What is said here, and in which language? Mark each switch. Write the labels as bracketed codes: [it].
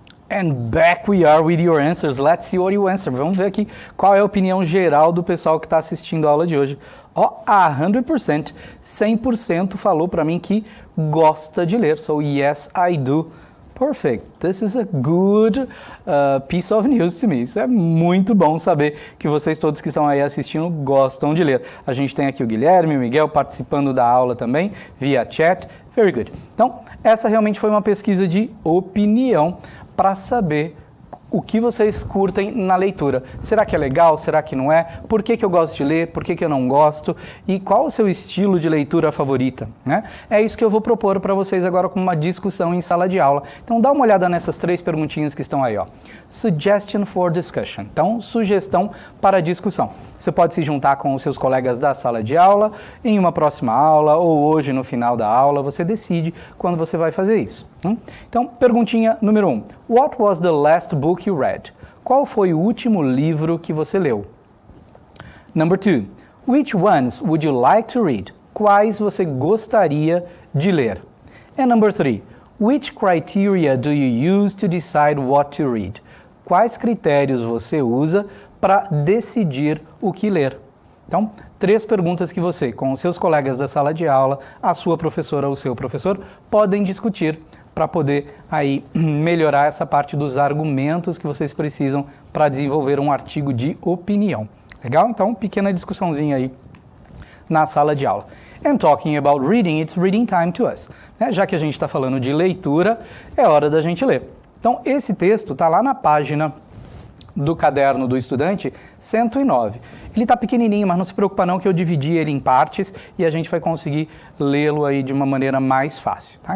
[en] And back we are with your answers. Let's see what you answer. [pt] Vamos ver aqui qual é a opinião geral do pessoal que está assistindo a aula de hoje. 100%, 100% falou para mim que gosta de ler. [en] So, yes, I do. Perfect. This is a good piece of news to me. [pt] Isso é muito bom saber que vocês todos que estão aí assistindo gostam de ler. A gente tem aqui o Guilherme e o Miguel participando da aula também, via chat. [en] Very good. [pt] Então, essa realmente foi uma pesquisa de opinião para saber o que vocês curtem na leitura. Será que é legal? Será que não é? Por que eu gosto de ler? Por que eu não gosto? E qual o seu estilo de leitura favorita? Né? É isso que eu vou propor para vocês agora com uma discussão em sala de aula. Então dá uma olhada nessas 3 perguntinhas que estão aí. [en] Suggestion for discussion. [pt] Então, sugestão para discussão. Você pode se juntar com os seus colegas da sala de aula em uma próxima aula ou hoje no final da aula. Você decide quando você vai fazer isso. Então, perguntinha número 1. [en] What was the last book you read? [pt] Qual foi o último livro que você leu? [en] Number 2. Which ones would you like to read? [pt] Quais você gostaria de ler? [en] And number 3. Which criteria do you use to decide what to read? [pt] Quais critérios você usa para decidir o que ler? Então, 3 perguntas que você, com os seus colegas da sala de aula, a sua professora ou o seu professor, podem discutir para poder aí melhorar essa parte dos argumentos que vocês precisam para desenvolver um artigo de opinião. Legal? Então, pequena discussãozinha aí na sala de aula. [en] And talking about reading, it's reading time to us. [pt] Já que a gente está falando de leitura, é hora da gente ler. Então, esse texto está lá na página do caderno do estudante 109. Ele está pequenininho, mas não se preocupa não que eu dividi ele em partes e a gente vai conseguir lê-lo aí de uma maneira mais fácil. Tá?